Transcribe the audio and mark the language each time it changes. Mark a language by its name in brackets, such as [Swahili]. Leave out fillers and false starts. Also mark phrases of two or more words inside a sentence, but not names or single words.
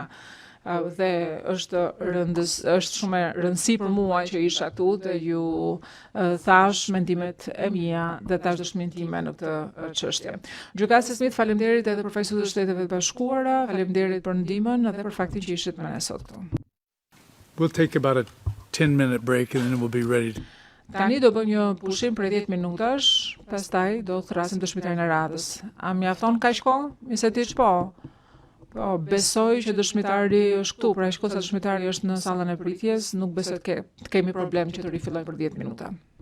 [Albanian] Dhe është shumë e rëndësi për mua që isha këtu dhe ju thash mendimet e mia dhe thash dëshminë time në këtë çështje. Gjykatësi Smith, faleminderit edhe përfaqësues të Shteteve të Bashkuara, faleminderit për ndihmën edhe për faktin që ishit me ne sot këtu. [English] We'll take about a 10-minute break and then we'll be ready. [Albanian] Tani do bëjmë një pushim për 10 minutash, pastaj do thrasim dëshmitarin e radhës. A mjafton kaq kohë? Nëse ti po. Po, besoj që dëshmitari është këtu, pra shkoj sa dëshmitari është në sallën e pritjes, nuk besoj të kemi problem që të rifillojmë për 10 minuta.